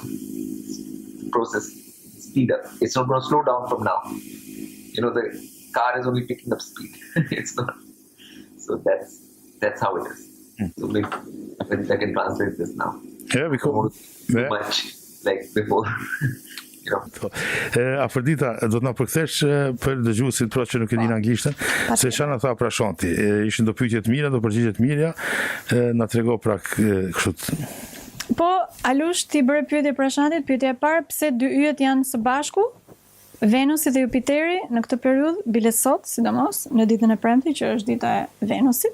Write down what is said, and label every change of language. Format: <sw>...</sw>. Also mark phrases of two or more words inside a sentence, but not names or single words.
<en>Process speed up. It's not going to slow down from now. The car is only picking up speed. It's not. So that's how it is. So maybe I can translate this now. Yeah, because too much like before.</en> <sq>Afrodita, do të na përkthesh për dëgjuesit pra që nuk e dinë anglishtën, se çana tha Prashanti, ishin do pyetje të mira, do përgjigje të mira, na trego pra kështu. Po, Alush, ti bëre pyetje Prashantit, pyetja e parë, pse dy yjet janë së bashku, Venusi dhe Jupiteri në këtë periudhë, bile sot, sidomos, në ditën e premte, që është dita e Venusit.</sq>